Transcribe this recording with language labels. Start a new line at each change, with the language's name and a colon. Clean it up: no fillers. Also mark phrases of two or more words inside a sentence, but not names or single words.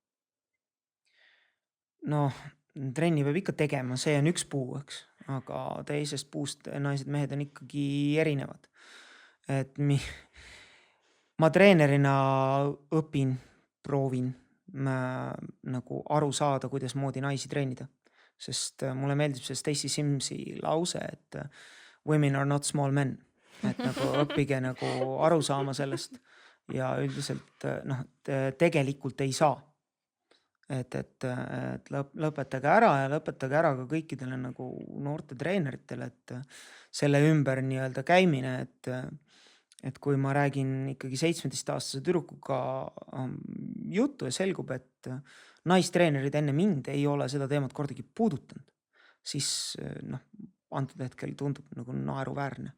Estonian: No, trenni peab ikka tegema, see on üks puu, eks, aga teisest puust naised-mehed on ikkagi erinevad. Et ma treenerina proovin nagu aru saada, kuidas moodi naisi treenida. Sest mulle meeldib see Stacey Simsi lause, et
English: women are not small men.
Estonian: Et nagu õppige nagu aru saama sellest ja üldiselt tegelikult ei saa. Et lõpetage ära ja lõpetage ära ka kõikidele nagu noorte treeneritele, et selle ümber nii-öelda käimine, et kui ma räägin ikkagi 17-aastase tüdrukuga juttu ja selgub, et naistreenerid enne mind ei ole seda teemat kordagi puudutanud, siis antud hetkel tundub nagu naeruväärne.